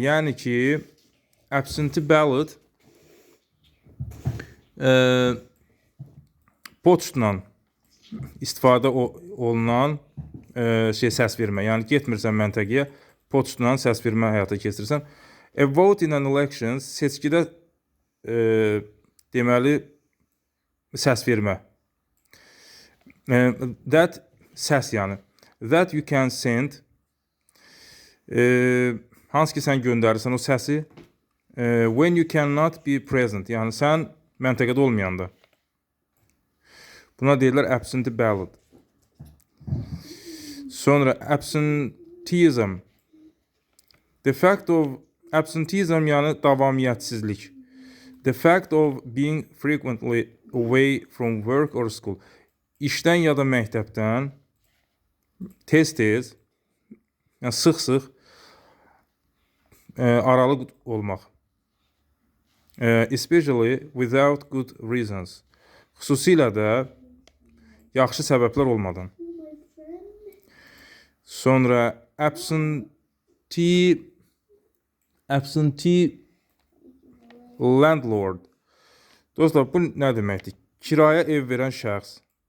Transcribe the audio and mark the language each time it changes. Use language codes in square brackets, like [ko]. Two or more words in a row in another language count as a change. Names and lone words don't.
[az] Yəni ki, [en] absentee ballot [az] poçtla istifadə olunan səs vermə. Yəni getmirsən məntəqəyə, poçtla səs vermə həyata keçirirsən. [en] A vote in an election, [az] seçkidə deməli səs vermə. That səs yəni. [en] That you can send, [az] hansı ki sən göndərirsən o səsi. [en] When you cannot be present, [az] yəni sən məntəqədə olmayanda. Buna deyirlər [en] absentee ballot. [az] Sonra absenteeism. [en] The fact of absenteeism [az] yəni davamiyyətsizlik. [en] The fact of being frequently away from work or school. [az] İşdən ya da məktəbdən tez-tez, yəni sıx-sıx aralı olmaq. [en] Especially without good reasons. [az] Xüsusilə də yaxşı səbəblər olmadan. Sonra [en] absentee landlord. [az] Dostlar, bu nə deməkdir? Kiraya ev verən şəxs.